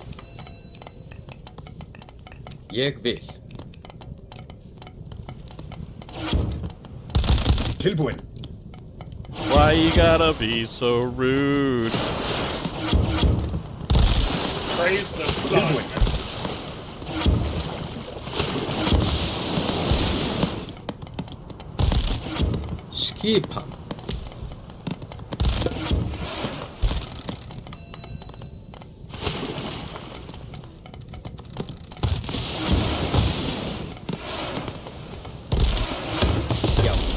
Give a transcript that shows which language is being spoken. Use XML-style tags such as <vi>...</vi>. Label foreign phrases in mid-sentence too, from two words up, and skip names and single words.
<is>Ég vil. Tilbúin.</is> <en>Why you gotta be so rude? Praise the sun.</en> <is>Tilbúin. Skipan. Já.</is>